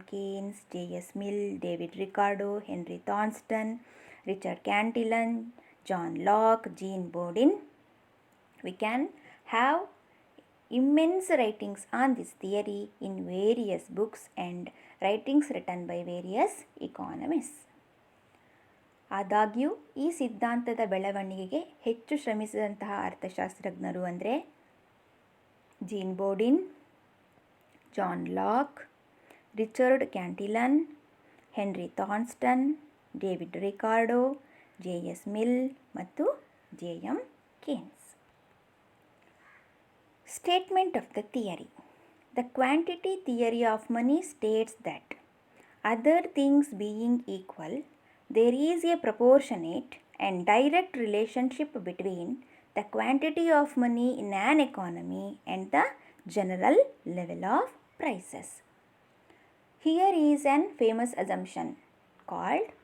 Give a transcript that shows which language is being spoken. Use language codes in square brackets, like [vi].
[en] Keynes, J.S. Mill, David Ricardo, Henry Thornton, Richard Cantillon, John Locke, Jean Bodin. We can have immense writings on this theory in various books and writings written by various economists. [kn] ಆದಾಗ್ಯೂ ಈ ಸಿದ್ಧಾಂತದ ಬೆಳವಣಿಗೆಗೆ ಹೆಚ್ಚು ಶ್ರಮಿಸಿದಂತಹ ಅರ್ಥಶಾಸ್ತ್ರಜ್ಞರು ಅಂದರೆ gene ಬೋಡಿನ್, John lock, Richard ಕ್ಯಾಂಟಿಲನ್, henry ಥಾರ್ನ್ಸ್ಟನ್, David Ricardo, ಜೆ.ಎಸ್. Mill ಮತ್ತು ಜೆ.ಎಂ. ಕೇನ್ಸ್. [en] Statement of the theory. The quantity theory of money states that, other things being equal, there is a proportionate and direct relationship between the quantity of money in an economy and the general level of prices. Here is an famous assumption called